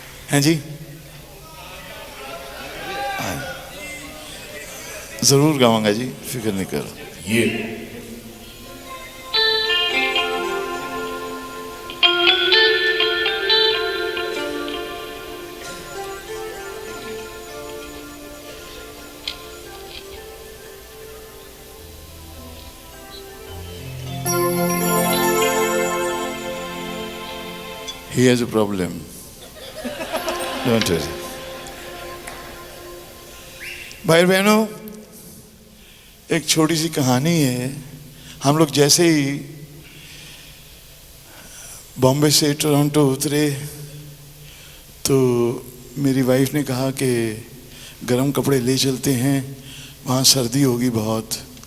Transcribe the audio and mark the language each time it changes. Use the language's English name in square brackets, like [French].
[Hindi] हैं जी? हाँ, जरूर गाऊंगा जी, फिक्र नहीं करो। ये [English] He has a problem. Don't worry. [Hindi] भाई बहनों, एक छोटी सी कहानी है। हम लोग जैसे ही बॉम्बे से टोरंटो उतरे तो मेरी वाइफ ने कहा कि गर्म कपड़े ले चलते हैं, वहाँ सर्दी होगी बहुत।